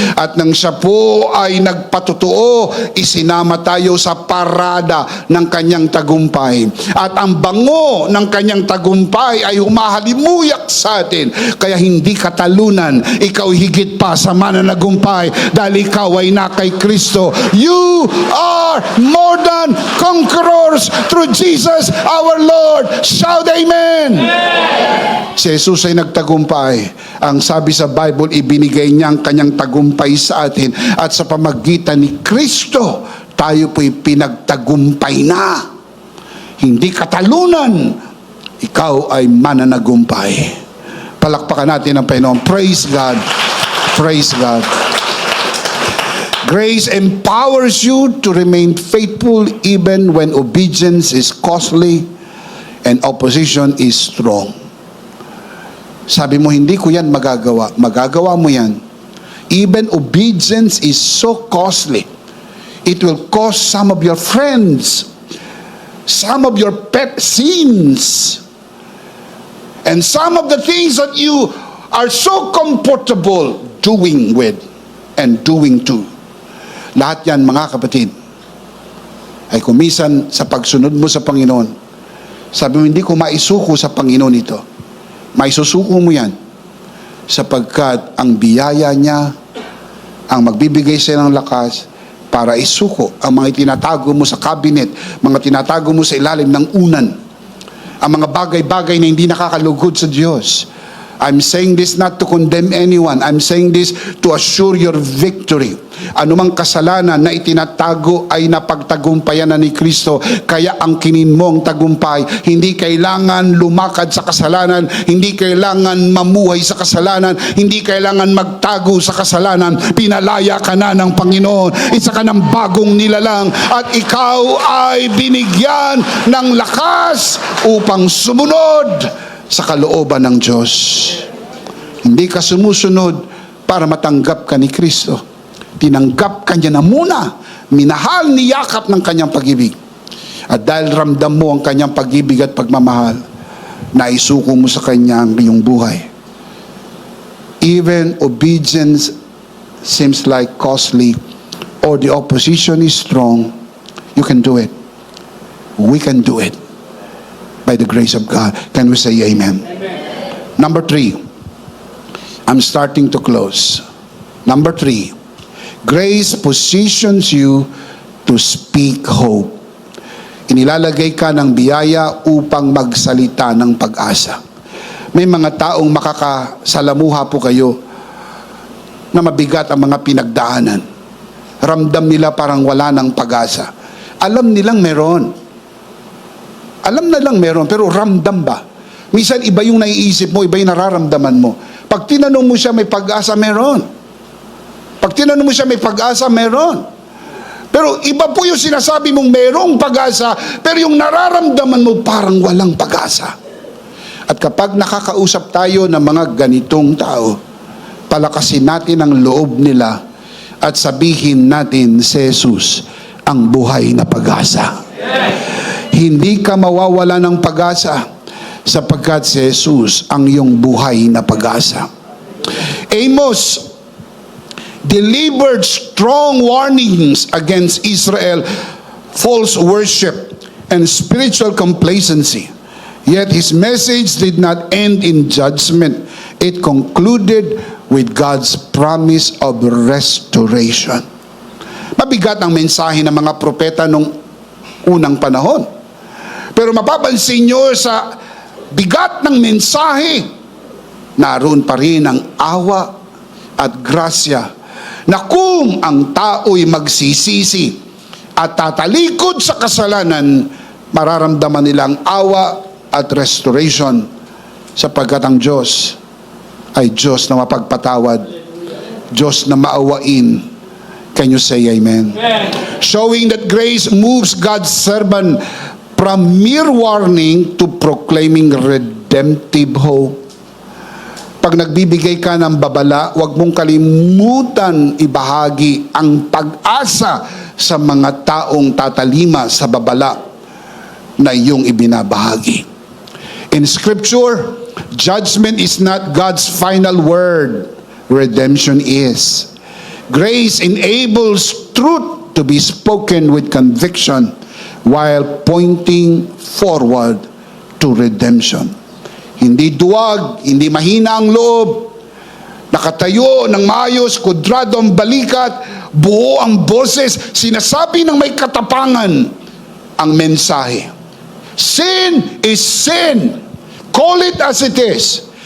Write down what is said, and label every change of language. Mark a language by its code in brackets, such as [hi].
[tl] At nang siya po ay nagpatotoo, isinama tayo sa parada ng kanyang tagumpay. At ang bango ng kanyang tagumpay ay humahalimuyak sa atin. Kaya hindi katalunan, ikaw higit pa sa mananagumpay dahil ikaw ay na kay Kristo. [en] You are more than conquerors through Jesus our Lord. Shout amen! [tl] Si Jesus ay nagtagumpay. Ang sabi sa Bible, ibinigay niya ang kanyang tagumpay sa atin. At sa pamagitan ni Kristo, tayo po'y pinagtagumpay na. Hindi katalunan. Ikaw ay mananagumpay. Palakpakan natin ang Panginoon. [en] Praise God. Praise God. Grace empowers you to remain faithful even when obedience is costly and opposition is strong. [tl] Sabi mo, hindi ko yan magagawa. Magagawa mo yan. [en] Even obedience is so costly. It will cost some of your friends, some of your pet sins, and some of the things that you are so comfortable doing with and doing to. [tl] Lahat yan, mga kapatid, ay kumisan sa pagsunod mo sa Panginoon. Sabi mo, hindi ko maisuko sa Panginoon ito. May susuko mo yan. Sapagkat ang biyaya niya, ang magbibigay sa ng lakas para isuko ang mga tinatago mo sa cabinet, mga tinatago mo sa ilalim ng unan, ang mga bagay-bagay na hindi nakakalugod sa Diyos. [en] I'm saying this not to condemn anyone. I'm saying this to assure your victory. [tl] Anumang kasalanan na itinatago ay napagtagumpayan na ni Kristo. Kaya ang kinin mong tagumpay, hindi kailangan lumakad sa kasalanan, hindi kailangan mamuhay sa kasalanan, hindi kailangan magtago sa kasalanan. Pinalaya ka na ng Panginoon. Isa ka ng bagong nilalang at ikaw ay binigyan ng lakas upang sumunod sa kalooban ng Diyos. Hindi ka sumusunod para matanggap ka ni Kristo. Tinanggap ka niya na muna. Minahal, niyakap ng kanyang pag-ibig. At dahil ramdam mo ang kanyang pag-ibig at pagmamahal, naisuko mo sa kanya ang iyong buhay. [en] Even obedience seems like costly or the opposition is strong, you can do it. We can do it. By the grace of God. Can we say amen? Amen. Number 3. I'm starting to close. Number 3. Grace positions you to speak hope. [tl] Inilalagay ka ng biyaya upang magsalita ng pag-asa. May mga taong makakasalamuha po kayo na mabigat ang mga pinagdaanan. Ramdam nila parang wala ng pag-asa. Alam nilang meron. Alam na lang meron, pero ramdam ba? Minsan iba yung naiisip mo, iba yung nararamdaman mo. Pag tinanong mo siya may pag-asa, meron. Pag tinanong mo siya may pag-asa, meron. Pero iba po yung sinasabi mong merong pag-asa, pero yung nararamdaman mo parang walang pag-asa. At kapag nakakausap tayo ng mga ganitong tao, palakasin natin ang loob nila at sabihin natin si Jesus ang buhay na pag-asa. Hindi ka mawawala ng pag-asa sapagkat si Jesus ang iyong buhay na pag-asa. [en] Amos delivered strong warnings against Israel, false worship, and spiritual complacency. Yet his message did not end in judgment. It concluded with God's promise of restoration. [tl] Mabigat ang mensahe ng mga propeta nung unang panahon. Pero mapapansin nyo sa bigat ng mensahe, naroon pa rin ang awa at grasya na kung ang tao'y magsisisi at tatalikod sa kasalanan, mararamdaman nilang awa at restoration sapagkat ang Diyos ay Diyos na mapagpatawad, Diyos na maawain. [en] Can you say amen? Amen. Showing that grace moves God's servant from mere warning to proclaiming redemptive hope. [tl] Pag nagbibigay ka ng babala, huwag mong kalimutan ibahagi ang pag-asa sa mga taong tatalima sa babala na iyong ibinabahagi. [en] In Scripture, judgment is not God's final word. Redemption is. Grace enables truth to be spoken with conviction while pointing forward to redemption. [tl] Hindi duwag, hindi mahina ang loob, nakatayo ng maayos, kudrado ang balikat, buo ang boses, sinasabi ng may katapangan ang mensahe. [en] Sin is sin. Call it as it is.